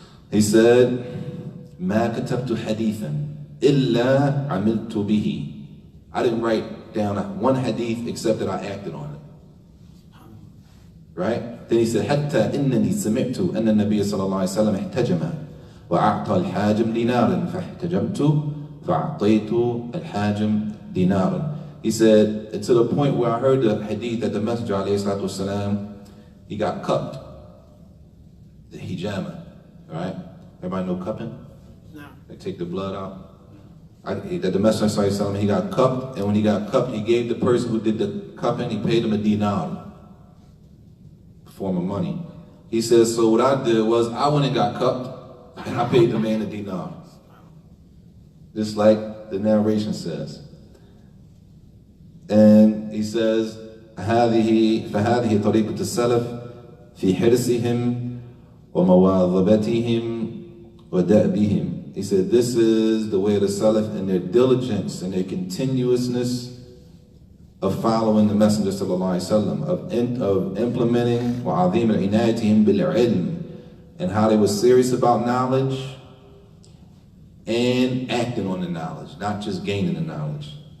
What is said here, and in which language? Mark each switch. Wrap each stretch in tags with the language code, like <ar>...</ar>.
<en>He said,</en> <ar>ما كتبت حديثا إلا عملت به.</ar> <en>I didn't write down one hadith except that I acted on it. Right? Then he said,</en> <ar>حتى إنني سمعت أن النبي صلى الله عليه وسلم احتجم وأعطى الحاجم دينارا فاحتجمت فأعطيت الحاجم دينارا.</ar> <en>He said, to the point where I heard the hadith that the Messenger ﷺ, he got cupped. The hijama, right? Everybody know cupping? No. They take the blood out. That the Messenger ﷺ, he got cupped, and when he got cupped, he gave the person who did the cupping, he paid him a dinar, a form of money. He says, so what I did was, I went and got cupped, and I paid the man a dinar. Just like the narration says. And he says,</en> <ar>فهذه طريقة السلف في حرصهم ومواظبتهم ودأبهم.</ar> <en>He said, this is the way of the Salaf in their diligence and their continuousness of following the Messenger sallallahu alaihi wasallam, of implementing</en> <ar>وعظيم عنايتهم بالعلم,</ar> <en>and how they were serious about knowledge and acting on the knowledge, not just gaining the knowledge.</en>